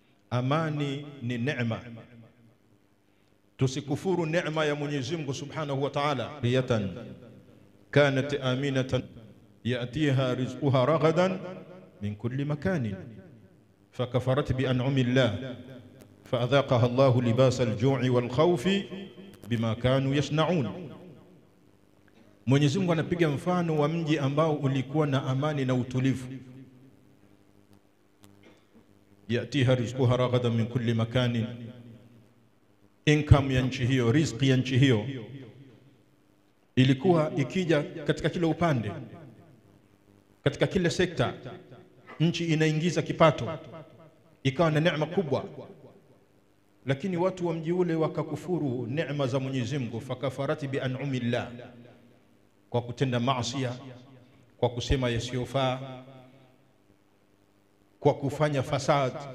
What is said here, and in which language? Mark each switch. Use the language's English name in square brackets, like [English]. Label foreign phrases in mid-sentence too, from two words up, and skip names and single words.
[Swahili] amani ni neema. Tusikufuru neema ya Mwenyezi Mungu [Arabic] سبحانه وتعالى. قرية كانت آمنة يأتيها رزقها رغدا من كل مكان فكفرت بأنعم الله فأذاقها الله لباس الجوع والخوف بما كانوا يصنعون. [Swahili] Mwenyezi Mungu anapiga mfano wa mji ambao ulikuwa na amani na utulivu. [Arabic] يأتيها رزقها رغدا من كل مكان, [Swahili] income ya nchi hiyo, riziki ya nchi hiyo ilikuwa ikija katika kila upande, katika kila sekta. Nchi inaingiza kipato, ikawa na neema kubwa. Lakini watu wa mji ule wakakufuru neema za Mwenyezi Mungu, [Arabic] فكفرت بأنعم الله, [Swahili] kwa kutenda maasi, kwa kusema yasiyofaa, kwa kufanya fasad.